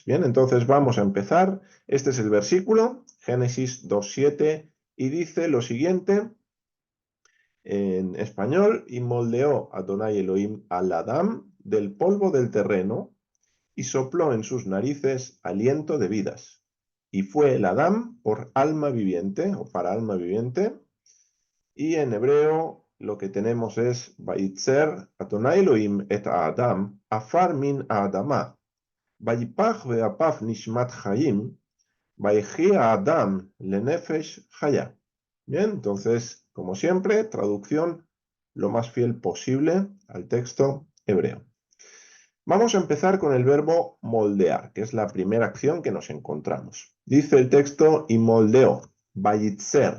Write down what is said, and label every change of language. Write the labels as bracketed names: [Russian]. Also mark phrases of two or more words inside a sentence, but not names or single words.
[Spanish] Bien, entonces vamos a empezar. Este es el versículo, Génesis 2:7, y dice lo siguiente en español: y moldeó Adonai Elohim al Adán del polvo del terreno y sopló en sus narices aliento de vidas. Y fue el Adán por alma viviente, o para alma viviente, y en hebreo lo que tenemos es [Hebrew] וייצר אדוני אלוהים את אדם, עפר מן האדמה, ויפח באפיו נשמת חיים, ויהי אדם לנפש חיה. [Spanish] Bien, entonces, como siempre, traducción lo más fiel posible al texto hebreo. Vamos a empezar con el verbo moldear, que es la primera acción que nos encontramos. Dice el texto, y moldeó, vayitzer.